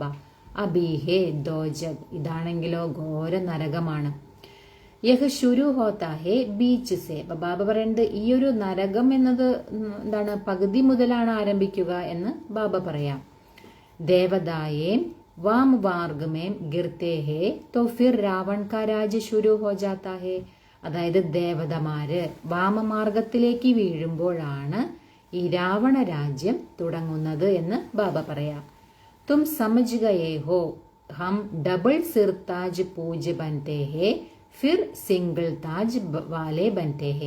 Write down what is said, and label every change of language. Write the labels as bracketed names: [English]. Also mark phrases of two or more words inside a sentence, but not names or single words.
[Hindi] अभी है दोज़ख़, [Malayalam] ഇതാണെങ്കിലോ ഘോര നരകമാണ്. [Hindi] यह शुरू होता है बीच से, [Malayalam] ബാബ പറയുന്നത് ഈ ഒരു നരകം എന്നത് എന്താണ്, പകുതി മുതലാണ് ആരംഭിക്കുക എന്ന് ബാബ പറയാം. [Hindi] ദേവതായേം वाम मार्ग में गिरते हैं तो फिर रावण का राज्य शुरू हो जाता है. [Malayalam] അതായത് ദേവതമാര് വാമമാർഗത്തിലേക്ക് വീഴുമ്പോഴാണ് ഈ രാവണ രാജ്യം തുടങ്ങുന്നത് എന്ന് ബാബ പറയാം. [Hindi] तुम समझ गए हो हम डबल सिर ताज पूज बनते हैं फिर सिंगल ताज वाले बनते हैं.